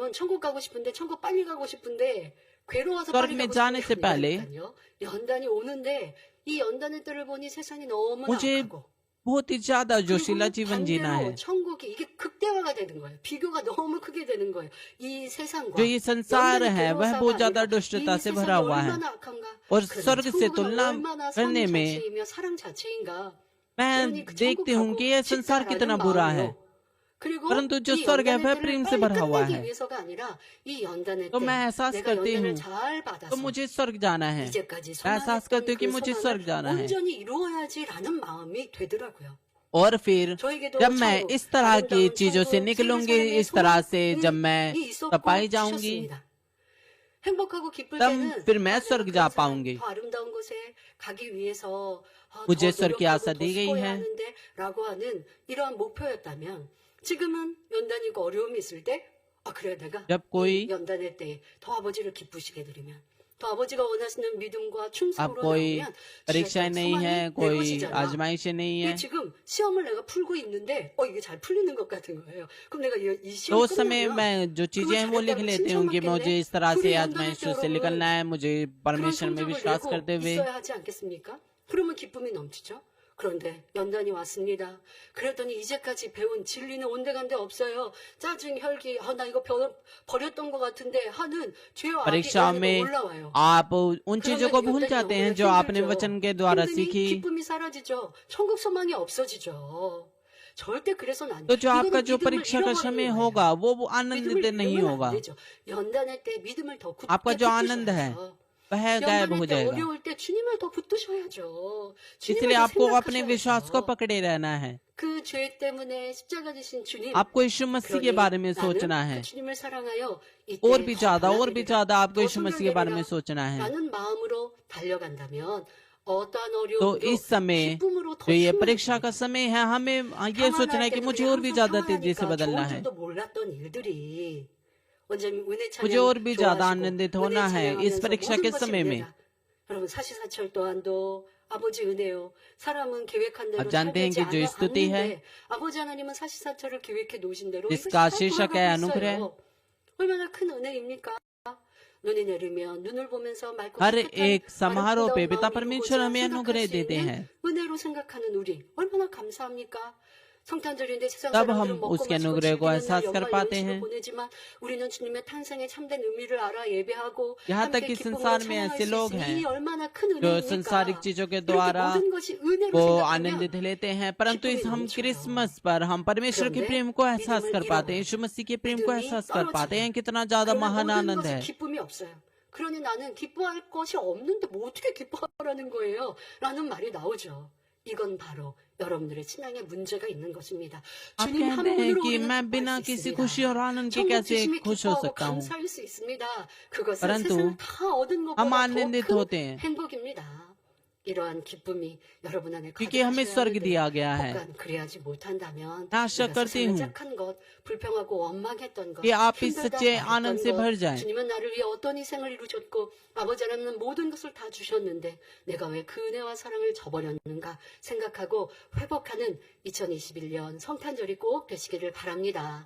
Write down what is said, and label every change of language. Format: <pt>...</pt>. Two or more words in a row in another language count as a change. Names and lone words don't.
<hi>स्वर्ग में जाने से पहले मुझे बहुत ही ज्यादा जोशीला जीवन जीना है। जो ये संसार है वह बहुत ज्यादा दुष्टता से भरा हुआ है, और स्वर्ग से तुलना करने में मैं</hi> <ko>그러니 그</ko> <hi>देखती हूँ कि</hi> <ko>천국</ko> <hi>यह</hi> <ko>가고</ko> <hi>संसार कितना</hi> <ko>싶다라는</ko> <hi>बुरा है,</hi> <ko>마음으로 그리고</ko> <hi>परंतु जो</hi> <ko>이</ko> <hi>स्वर्ग है</hi> <ko>연단의</ko> <hi>वह</hi> <ko>때를</ko> <hi>प्रेम से</hi> <ko>빨리</ko> <hi>भरा हुआ</hi> <ko>끝내기</ko> <hi>है।</hi> <ko>위해서가 아니라 이 연단의</ko> <hi>तो मैं</hi> <ko>때</ko> <hi>एहसास</hi> <ko>내가</ko> <hi>करती</hi> <ko>연단을</ko> <hi>हूँ</hi> <ko>잘</ko> <hi>तो</hi> <ko>받아서</ko> <hi>मुझे स्वर्ग जाना है।</hi> <ko>이제까지</ko> <hi>मैं एहसास</hi> <ko>소망했던</ko> <hi>करती हूँ कि</hi> <ko>그</ko> <hi>मुझे</hi> <ko>소망을</ko> <hi>स्वर्ग जाना है।</hi> <ko>온전히 이루어야지라는 마음이 되더라고요.</ko> <hi>और फिर</hi> <ko>저에게도</ko> <hi>जब मैं</hi> <ko>천국,</ko> <hi>इस तरह की</hi> <ko>아름다운</ko> <hi>चीजों से</hi> <ko>천국,</ko> <hi>निकलूंगी,</hi> <ko>세계</ko> <hi>इस तरह से जब</hi> <ko>소망이</ko> <hi>मैं</hi> <ko>있었고</ko> <hi>तपाई जाऊंगी,</hi> <ko>주셨습니다. 행복하고 기쁠</ko> <hi>तब</hi> <ko>때는</ko> <hi>फिर मैं</hi> <ko>내가</ko> <hi>स्वर्ग</hi> <ko>그런</ko> <hi>जा</hi> <ko>삶,</ko> <hi>पाऊंगी।</hi> <ko>더 아름다운 곳에 가기 위해서</ko> <hi>मुझे</hi> <ko>더</ko> <hi>स्वर्ग की</hi> <ko>노력하고</ko> <hi>आशा</hi> <ko>더</ko> <hi>दी गई</hi> <ko>수고해야</ko> <hi>है।</hi> <ko>하는데 라고 하는 이러한 목표였다면 지금은 연단이고 어려움이 있을 때 그래 내가</ko> <hi>जब कोई</hi> <ko>이 연단의 때에 더 아버지를 기쁘시게 드리면 더 아버지가 원하시는 믿음과</ko> <hi>अब</hi> <ko>충성으로</ko> <hi>कोई</hi> <ko>나오면</ko> <hi>परीक्षाएं</hi> <ko>주셨던</ko> <hi>नहीं है,</hi> <ko>소망이 내</ko> <hi>कोई</hi> <ko>것이잖아.</ko> <hi>आजमाइशें नहीं</hi> <ko>이게</ko> <hi>है,</hi> <ko>지금 시험을 내가 풀고 있는데 이게 잘 풀리는 것 같은 거예요. 그럼 내가 이</ko> <hi>तो</hi> <ko>시험</ko> <hi>उस समय</hi> <ko>끝나면</ko> <hi>मैं जो चीजें</hi> <ko>그걸</ko> <hi>हैं वो लिख</hi> <ko>잘했다고</ko> <hi>लेती हूँ कि मुझे</hi> <ko>칭찬받겠네.</ko> <hi>इस तरह से</hi> <ko>둘이 연단할 때</ko> <hi>आजमाइशों से</hi> <ko>여러분</ko> <hi>निकलना है, मुझे</hi> <ko>그런</ko> <hi>परमेश्वर में</hi> <ko>성적을</ko> <hi>विश्वास</hi> <ko>내고</ko> <hi>करते हुए।</hi> <ko>있어야 하지 않겠습니까? 그러면 기쁨이 넘치죠. 그런데 연단이 왔습니다. 그랬더니 이제까지 배운 진리는 온데간데 없어요. 짜증, 혈기, 나 이거 버렸던 것 같은데 하는 죄와 악이</ko> <hi>परीक्षा</hi> <ko>안에도</ko> <hi>में</hi> <ko>올라와요.</ko> <hi>आप उन चीजों को भूल जाते हैं जो आपने</hi> <ko>힘들죠.</ko> <hi>वचन के द्वारा</hi> <ko>힘드니</ko> <hi>सीखी।</hi> <ko>기쁨이 사라지죠. 천국 소망이 없어지죠. 절대 그래서는 안</ko> <hi>तो</hi> <ko>돼요.</ko> <hi>जो आपका</hi> <ko>이거는</ko> <hi>जो</hi> <ko>믿음을</ko> <hi>परीक्षा का</hi> <ko>잃어버리는</ko> <hi>समय</hi> <ko>거예요.</ko> <hi>होगा वो</hi> <ko>믿음을</ko> <hi>आनंदित नहीं</hi> <ko>잃으면 안</ko> <hi>होगा।</hi> <ko>되죠. 연단할 때 믿음을 더 굳게</ko> <hi>आपका जो आनंद है</hi> <ko>붙드셔야죠.</ko> <hi>वह गायब हो</hi> <ko>연단할 때</ko> <hi>जाएगा।</hi> <ko>어려울 때 주님을 더 붙드셔야죠.</ko> <hi>इसलिए</hi> <ko>주님을 더</ko> <hi>आपको अपने विश्वास को</hi> <ko>생각하셔야죠.</ko> <hi>पकड़े रहना है।</hi> <ko>그 죄 때문에 십자가 지신 주님.</ko> <hi>आपको यीशु मसीह के</hi> <ko>그러니</ko> <hi>बारे में</hi> <ko>나는</ko> <hi>सोचना है,</hi> <ko>그 주님을 사랑하여</ko> <hi>और</hi> <ko>이때</ko> <hi>भी</hi> <ko>더</ko> <hi>ज्यादा आपको</hi> <ko>더</ko> <hi>यीशु मसीह के बारे में</hi> <ko>성결되리라</ko> <hi>सोचना है।</hi> <ko>라는 마음으로 달려간다면 어떠한</ko> <hi>तो</hi> <ko>어려움도</ko> <hi>इस समय</hi> <ko>기쁨으로 더</ko> <hi>जो ये परीक्षा</hi> <ko>충만해집니다.</ko> <hi>का समय है, हमें ये सोचना है</hi> <ko>평안할</ko> <hi>कि</hi> <ko>때는</ko> <hi>मुझे</hi> <ko>우리</ko> <hi>और भी</hi> <ko>항상</ko> <hi>ज्यादा तेजी से</hi> <ko>평안하니까</ko> <hi>बदलना</hi> <ko>좋은</ko> <hi>है,</hi> <ko>줄도 몰랐던 일들이 원장님 은혜</ko> <hi>मुझे</hi> <ko>찬양</ko> <hi>और भी ज्यादा</hi> <ko>좋아하시고</ko> <hi>आनंदित</hi> <ko>은혜</ko> <hi>होना है इस</hi> <ko>찬양하면서</ko> <hi>परीक्षा</hi> <ko>모든</ko> <hi>के</hi> <ko>것이</ko> <hi>समय में।</hi> <ko>은혜다. 여러분 사시사철 또한도 아버지 은혜요. 사람은 계획한 대로</ko> <hi>आप जानते हैं</hi> <ko>살지</ko> <hi>कि जो स्तुति है</hi> <ko>않는데 아버지 하나님은 사시사철을 계획해 놓으신 대로</ko> <hi>जिसका</hi> <ko>이것이 다</ko> <hi>शीर्षक है</hi> <ko>돌아가고</ko> <hi>अनुग्रह,</hi> <ko>있어요. 얼마나 큰 은혜입니까? 눈이 내리면 눈을 보면서 맑고</ko> <hi>हर</hi> <ko>깨끗한</ko> <hi>एक समारोह पे</hi> <ko>아름다운</ko> <hi>पिता</hi> <ko>마음이</ko> <hi>परमेश्वर</hi> <ko>이루고자</ko> <hi>हमें</hi> <ko>생각할</ko> <hi>अनुग्रह</hi> <ko>수</ko> <hi>देते</hi> <ko>있는</ko> <hi>हैं।</hi> <ko>은혜로 생각하는 우리 얼마나 감사합니까? 성탄절인데 세상</ko> <hi>तब</hi> <ko>사람들은</ko> <hi>हम</hi> <ko>먹고</ko> <hi>उसके</hi> <ko>마시고</ko> <hi>अनुग्रह को</hi> <ko>즐기는 날</ko> <hi>एहसास कर</hi> <ko>연말</ko> <hi>पाते</hi> <ko>연시로</ko> <hi>हैं।</hi> <ko>보내지만 우리는 주님의 탄생의 참된 의미를 알아 예배하고</ko> <hi>यहाँ तक</hi> <ko>함께</ko> <hi>कि</hi> <ko>기쁨으로</ko> <hi>संसार में</hi> <ko>찬양할</ko> <hi>ऐसे</hi> <ko>수</ko> <hi>लोग</hi> <ko>있으니</ko> <hi>हैं</hi> <ko>이 얼마나 큰</ko> <hi>जो</hi> <ko>은혜입니까?</ko> <hi>संसारिक चीजों के</hi> <ko>이렇게</ko> <hi>द्वारा</hi> <ko>모든 것이 은혜로</ko> <hi>वो</hi> <ko>생각하면</ko> <hi>आनंदित लेते हैं, परंतु इस</hi> <ko>기쁨이</ko> <hi>हम</hi> <ko>넘쳐요.</ko> <hi>क्रिसमस पर हम परमेश्वर के</hi> <ko>그런데</ko> <hi>प्रेम को एहसास</hi> <ko>믿음을</ko> <hi>कर पाते हैं,</hi> <ko>잃어버려요.</ko> <hi>यीशु मसीह के प्रेम को</hi> <ko>믿음이</ko> <hi>एहसास कर पाते</hi> <ko>떨어져요.</ko> <hi>हैं कितना ज्यादा</hi> <ko>그러면</ko> <hi>महान</hi> <ko>모든</ko> <hi>आनंद</hi> <ko>것에</ko> <hi>है।</hi> <ko>기쁨이 없어요. 그러니 나는 기뻐할 것이 없는데 뭐 어떻게 기뻐하라는 거예요? 라는 말이 나오죠. 이건 바로 여러분들의 신앙에 문제가 있는 것입니다.</ko> <hi>आप</hi> <ko>주님 한</ko> <hi>कहते हैं</hi> <ko>분으로</ko> <hi>कि</hi> <ko>우리는</ko> <hi>मैं</hi> <ko>기뻐할</ko> <hi>बिना</hi> <ko>수</ko> <hi>किसी</hi> <ko>있습니다.</ko> <hi>खुशी और आनंद के</hi> <ko>천국</ko> <hi>कैसे</hi> <ko>주심이</ko> <hi>खुश हो</hi> <ko>기뻐하고</ko> <hi>सकता हूँ,</hi> <ko>감사할 수 있습니다. 그것은</ko> <hi>परंतु</hi> <ko>세상을 다 얻은</ko> <hi>हम</hi> <ko>것보다 더</ko> <hi>आनंदित</hi> <ko>큰</ko> <hi>होते हैं</hi> <ko>행복입니다. 이러한 기쁨이 여러분 안에</ko> <hi>क्योंकि हमें</hi> <ko>가득하셔야</ko> <hi>स्वर्ग</hi> <ko>하는데</ko> <hi>दिया गया है।</hi> <ko>혹간 그래야지 못한다면</ko> <hi>मैं आशा</hi> <ko>내가</ko> <hi>करती</hi> <ko>세상을</ko> <hi>हूँ</hi> <ko>짝한 것, 불평하고 원망했던 것,</ko> <hi>कि आप इस</hi> <ko>힘들다</ko> <hi>सच्चे आनंद</hi> <ko>말했던</ko> <hi>से</hi> <ko>것,</ko> <hi>भर जाएं।</hi> <ko>주님은 나를 위해 어떤 희생을 이루셨고 아버지 하나님은 모든 것을 다 주셨는데 내가 왜 그 은혜와 사랑을 저버렸는가 생각하고 회복하는 2021년 성탄절이 꼭 되시기를 바랍니다.</ko>